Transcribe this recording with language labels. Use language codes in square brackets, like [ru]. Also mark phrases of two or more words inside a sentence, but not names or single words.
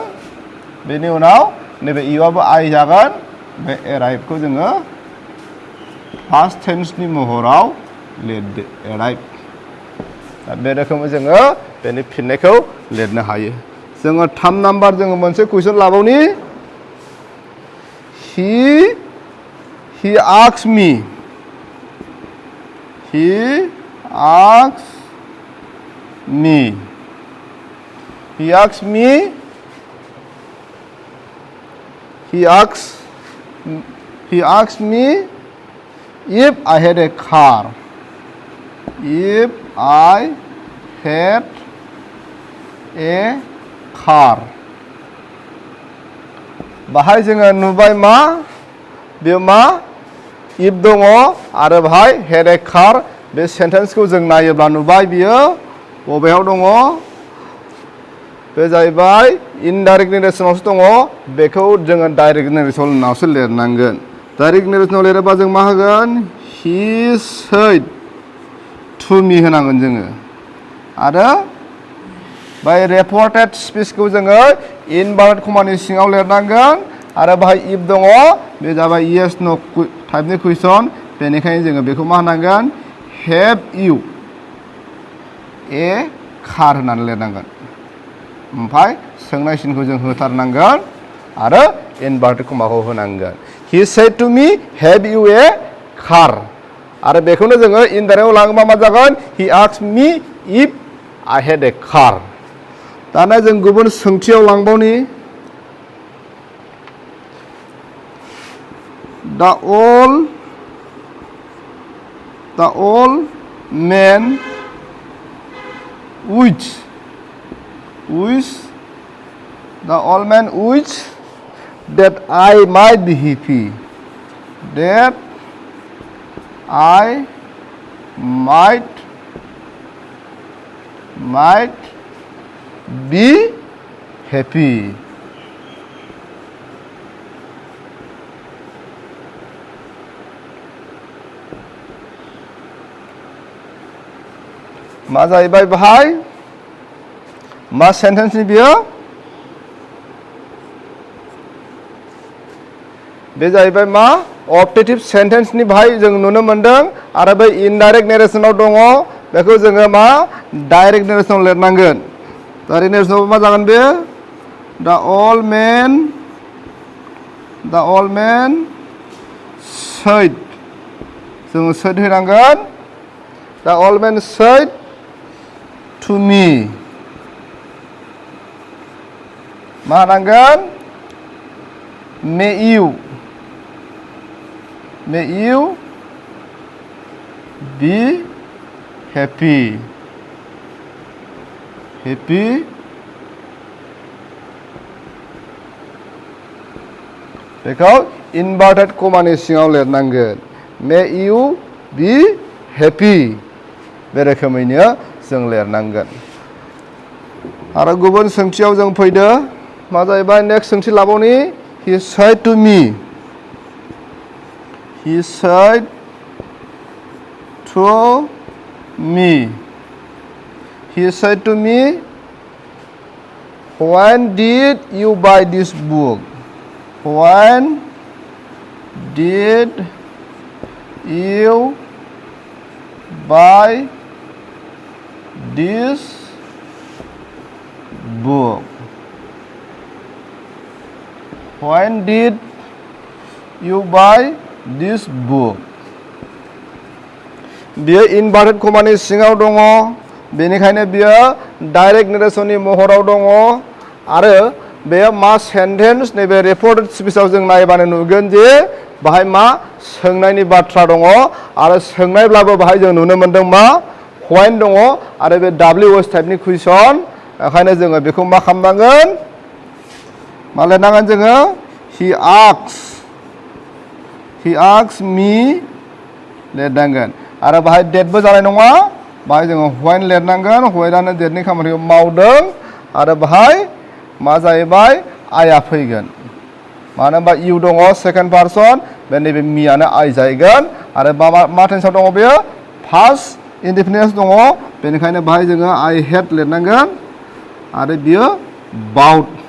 [brx] बेनि उनाव नैबे इउआबो आइ जागोन। बे एराइभखौ जोङो [en] past tenseनि [brx] महराव लिरदो एराइभ। दा बे रोखोमै जोङो बेनि फिननायखौ लिरनो हायो। जोङो 3 नाम्बार जोङो मोनसे कुइसन लाबावनि [en] he asked me. He asked me. He asked me. He asked me if I had a car. If I had a car. [brx] बाहाय जोङो नुबाय मा बेयो मा if दङ आरो बाहाय [en] had a car [brx] बे सेन्टेन्सखौ जों नायोब्ला नुबाय बियो बबेयाव दङ बे जाहैबाय [en] indirect narrationआवसो [brx] दङ बेखौ जोङो [en] direct narrationआवसो [brx] लिरनांगोन [en] direct narrationआव [brx] लिरोबा जों मा होगोन [en] he said to me [brx] होनांगोन जोङो आरो बाय [en] reported speechखौ [brx] जोङो [en] inverted commaनि [brx] सिङाव लिरनांगोन आरो बाहाय if दङ बे जाबाय [en] yes no typeनि question [brx] बेनिखायनो जोङो बेखौ मा होनांगोन [en] have you a car [brx] होननानै लिरनांगोन ओमफ्राय सोंनाय सिनखौ जों होथारनांगोन आरो [en] inverted commaखौ [brx] होनांगोन [en] he said to me have you a car [brx] आरो बेखौनो जोङो इनडाइरेक्टआव लाङोबा मा जागोन [en] he asked me if I had a car [brx] दाना जों गुबुन सोंथियाव लांबावनि [en] the old man wished that I might be happy that I might be happy [brx] मा जाहैबाय बाहाय मा सेन्टेन्सनि बियो बे जाहैबाय मा [en] optative sentenceनि [brx] बाहाय जों नुनो मोनदों आरो बे [en] indirect narrationआव [brx] दङ बेखौ जोङो मा [en] direct narrationआव [brx] लिरनांगोन [en] direct narrationआव [brx] मा जागोन बे [en] the old man said जोङो said होनांगोन the old man said to me [brx] मा होनांगोन [en] may you be happy [brx] बेखौ [en] inverted commaनि [brx] सिङाव लिरनांगोन [en] may you be happy [brx] बे रोखोमैनो जों लिरनांगोन आरो गुबुन सोंथियाव जों फैदो मा जाहैबाय नेक्स्ट सोंथि लाबावनि [en] he said to me when did you buy this book when did you buy this book when did you buy this book बियो inverted commaनि [brx] सिङाव दङ बेनिखायनो बियो [en] direct narrationनि [brx] महराव दङ आरो बेयो मा सेन्टेन्स नैबे [en] reported speechआव [brx] जों नायबानो नुगोन जे बाहाय मा सोंनायनि बाथ्रा दङ आरो सोंनायब्लाबो बाहाय जों नुनो मोनदों मा when दङ आरो बे [en] WH typeनि question [brx] ओंखायनो जोङो बेखौ मा खालामनांगोन मा लिरनांगोन जोङो he [en] asked me [brx] लिरनांगोन आरो बाहाय डेटबो जानाय नङा बाहाय जोङो when लिरनांगोन whenआनो डेटनि खामानिखौ मावदों आरो बाहाय मा जाहैबाय आइआ फैगोन मानो होनबा इउ दङ [en] second person [brx] बे नैबे मियानो आइ जाहैगोन आरो मा टेन्सआव दङ बेयो [en] first indefinite [brx] दङ बेनिखायनो बाहाय जोङो [en] I had [brx] लिरनांगोन आरो बियो बाउट